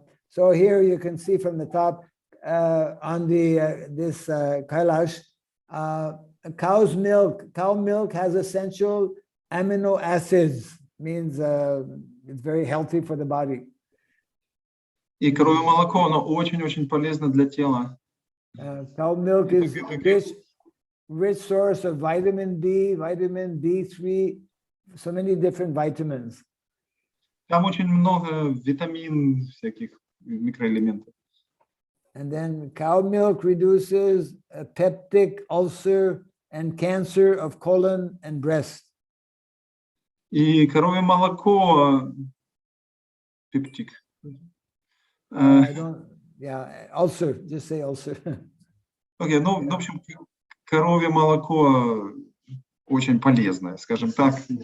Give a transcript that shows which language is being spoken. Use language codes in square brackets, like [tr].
[en] So here you can see from the top on the this Kailash, cow milk has essential amino acids, means it's very healthy for the body. [ru] И коровье молоко, оно очень-очень полезно для тела. [en] Cow milk is rich source of vitamin B, vitamin D3, so many different vitamins. [ru] Там очень много витамин, всяких микроэлементов. [en] And then cow milk reduces peptic ulcer and cancer of colon and breast. [ru] И коровье молоко, пептик. [en] Ulcer, just say ulcer. [ru] Окей, ну, в общем, коровье молоко очень полезное, скажем так.